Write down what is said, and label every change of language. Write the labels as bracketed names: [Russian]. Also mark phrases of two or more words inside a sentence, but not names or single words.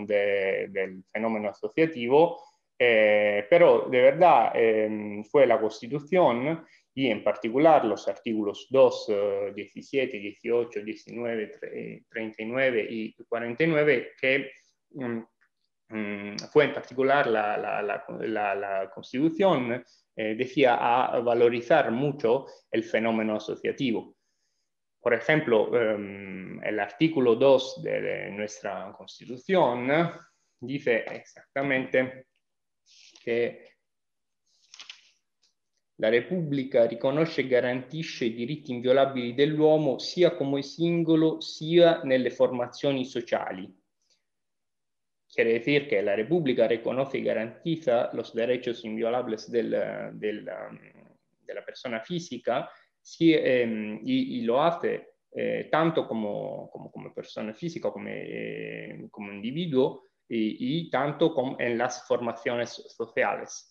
[Spanish] del fenómeno asociativo, pero de verdad fue la Constitución, y en particular los artículos 2, 17, 18, 19, 39 y 49, que fue en particular la Constitución, decía a valorizar mucho el fenómeno asociativo. Por ejemplo, el artículo 2 de nuestra Constitución dice exactamente que [Italian] La Repubblica riconosce e garantisce i diritti inviolabili dell'uomo sia come singolo sia nelle formazioni sociali. [Spanish] Quiere decir que la República reconoce y garantiza los derechos inviolables de la persona física y lo hace tanto como persona física, como individuo y tanto como en las formaciones sociales.